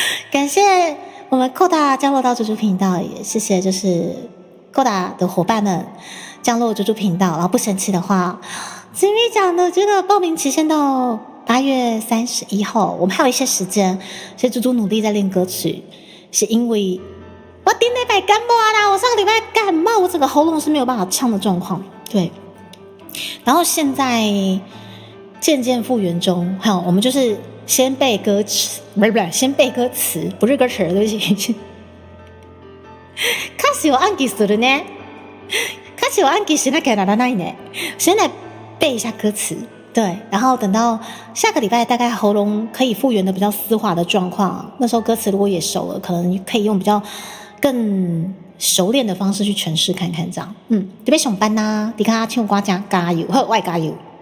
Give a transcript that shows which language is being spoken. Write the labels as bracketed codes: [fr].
[zh] 感谢我们扣达降落到猪猪频道，也谢谢就是扣达的伙伴们降落猪猪频道。然后不生气的话，前面讲的这个报名期限到8月31号，我们还有一些时间，所以猪猪努力在练歌曲，是因为我顶礼拜感冒啦，我上个礼拜感冒，我整个喉咙是没有办法唱的状况，对。然后现在渐渐复原中，好，我们就是先背歌词，不是，先背歌词，不是歌词，对不起。 [ja] 歌詞を暗記するね。歌詞を暗記しなきゃならないね。 [zh] 先来背一下歌词。对，然后等到下个礼拜，大概喉咙可以复原的比较丝滑的状况，那时候歌词如果也熟了，可能可以用比较更熟练的方式去诠释看看，这样。你要上班呐，你看唱歌真加油，好，我也加油。